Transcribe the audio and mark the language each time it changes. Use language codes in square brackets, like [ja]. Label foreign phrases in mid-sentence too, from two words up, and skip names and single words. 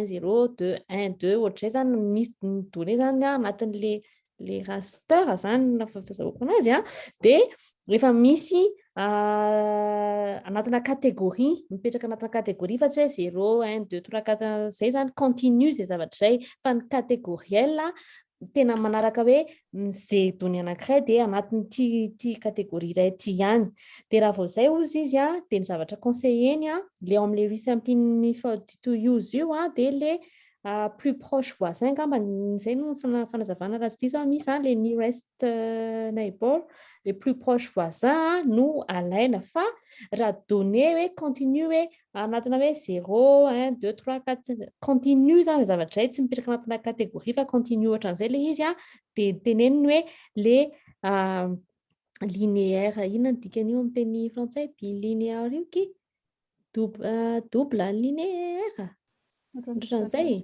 [mg] 0 2 1 2 ohatray zany misy données zany anatin'le raster zany na fahazahoako anazy de rehefa misy anatina catégorie mipetraka anatina catégorie fa tsy hoe 0 1 2 3 4 zay zany continue zay zavatra zay fa ny catégorielle tena manaraka hoe zay données anankiray de anatin'ny ty catégorie iray ty ihany. De raha vao zay ozy izy de ny zavatra conseilleny le ao amin'le [en] resampling to use [mg] io de [fr] le plus proche voisin [mg] ngamba zay no fanazavana raha tsy diso misy le [en] nearest neighbor, [fr] les plus proches voisins [mg] no alaina fa raha données hoe continue hoe anatina hoe 0 1 2 3 4 continue zany zavatra zay tsy mipetraka anatina catégorie fa continue ohatran'izay le izy de teneniny hoe le linéaire inona ny dikan'io amin'ny teny frantsay bilinéaire io ki [fr] double linéaire [mg] ohatran'izay.